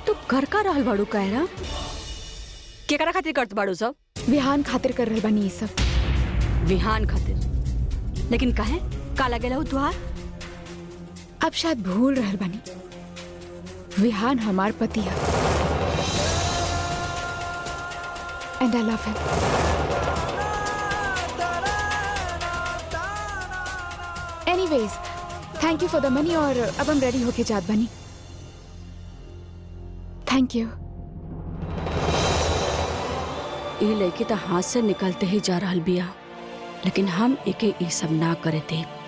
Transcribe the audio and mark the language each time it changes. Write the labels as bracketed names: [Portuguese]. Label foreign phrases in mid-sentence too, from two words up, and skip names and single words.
[Bhojpuri] तू घर का रहल बाड़ू कायरा? केकरा खातिर करत बाड़ू सब? विहान खातिर कर रहल बानी ये सब। विहान खातिर? लेकिन काहे? का लगेला हो तुहार? अब शायद भूल रहल बानी, विहान हमार पति है [English] and I love him. anyways, thank you for the money [Bhojpuri] और अब हम रेडी होके जात बानी। [English] thank you. [Bhojpuri] ये लड़की तो हाथ से निकलते ही जा रहल बिया, लेकिन हम एके ई सब ना करे थे।